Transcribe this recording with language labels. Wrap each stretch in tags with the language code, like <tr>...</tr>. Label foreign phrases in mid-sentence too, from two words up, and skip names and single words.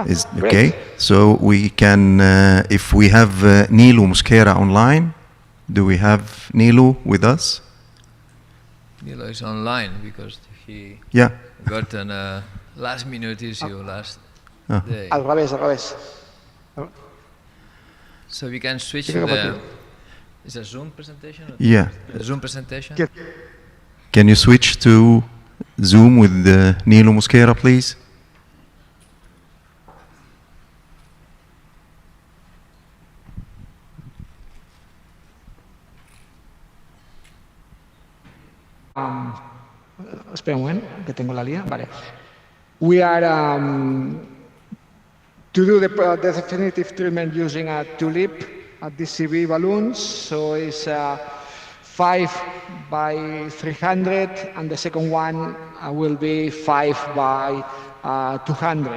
<en>okay. great. So we can, if we have Nilo Mosquera online, do we have Nilo with us? Nilo is online because he got an last minute issue last day.</en> <es>Al revés.</es> <en>So we can switch to the... Is a Zoom presentation? Yeah. A Zoom presentation? Can you switch to Zoom with Nilo Mosquera, please?</en> <es>Espera un momento, que tengo la línea. Vale.</es> <en>We are to do the definitive treatment using a tulip, a DCB balloons. So it's 5 by 300, and the second one will be 5 by 200.</en>